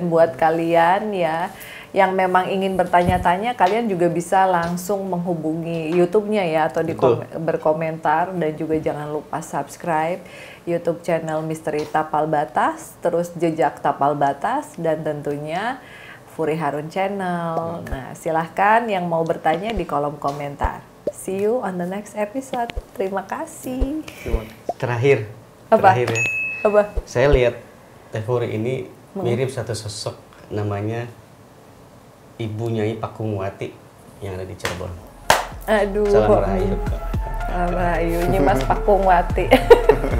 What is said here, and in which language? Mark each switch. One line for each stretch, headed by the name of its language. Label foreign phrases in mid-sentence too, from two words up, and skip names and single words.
Indonesian: Dan buat kalian ya yang memang ingin bertanya-tanya, kalian juga bisa langsung menghubungi YouTube-nya ya atau Betul. berkomentar, dan juga jangan lupa subscribe YouTube channel Misteri Tapal Batas, terus Jejak Tapal Batas, dan tentunya Furi Harun Channel. Nah, silahkan yang mau bertanya di kolom komentar.
English: See you on the next episode.
Indonesian: Terima kasih. Terakhir, Apa? terakhir ya. Apa? Saya lihat Teh Furi ini mirip satu sosok namanya Ibu Nyai Pakungwati yang ada di Cirebon. Aduh. Salam Rahayu. Salam Rahayu. Nyimas Pakungwati.